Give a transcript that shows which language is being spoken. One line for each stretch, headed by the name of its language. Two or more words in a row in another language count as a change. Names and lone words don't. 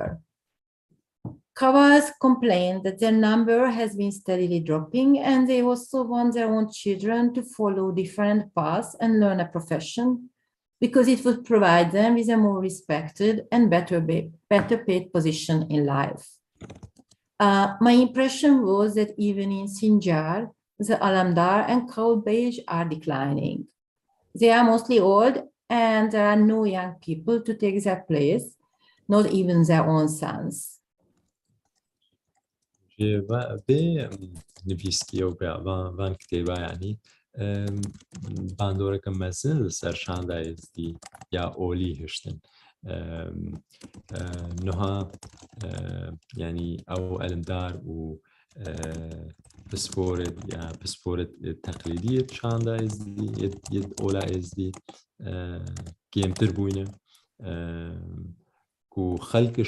English: Kawas complained that their number has been steadily dropping, and they also want their own children to follow different paths and learn a profession, because it would provide them with a more respected and better paid position in life. My impression was that even in Sinjar, the Alamdar and Kaulbej are declining. They are mostly old, and there are no young people to take their place, not even their own sons.
Kurdish: بێ نویسکیە و وان کتێبا ینی باندۆرەکە مەزن لەسەر شاندایزدی یا ئۆلی هشتن نوها ینی ئەو ئەلمدار و پسپۆرت تەقلیدی شاندایزدی ئۆلا ئێزدی گێمتر بووینە و خەلکش